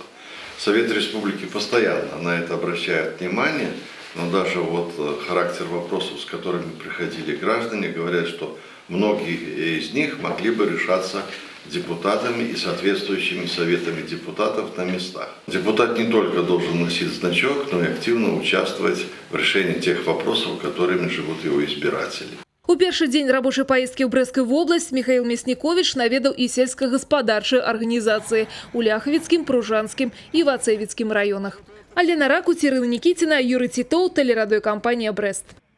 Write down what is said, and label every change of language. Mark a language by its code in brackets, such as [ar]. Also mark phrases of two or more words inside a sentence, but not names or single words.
[ru] Совет Республики постоянно на это обращает внимание, но даже вот характер вопросов, с которыми приходили граждане, говорят, что многие из них могли бы решаться депутатами и соответствующими советами депутатов на местах. Депутат не только должен носить значок, но и активно участвовать в решении тех вопросов, которыми живут его избиратели. [be] У першы дзень рабочай паездкі ў Брэсцкую вобласць Михаил Мясніковіч наведаў і сельскагаспадарчыя арганізацыі у Ляхавіцкім, Пружанскім і Вацэвіцкім раёнах. Алена Раку, Цірыл Нікіціна, Юрый Тітоў, тэлерадыёкампанія «Брэст».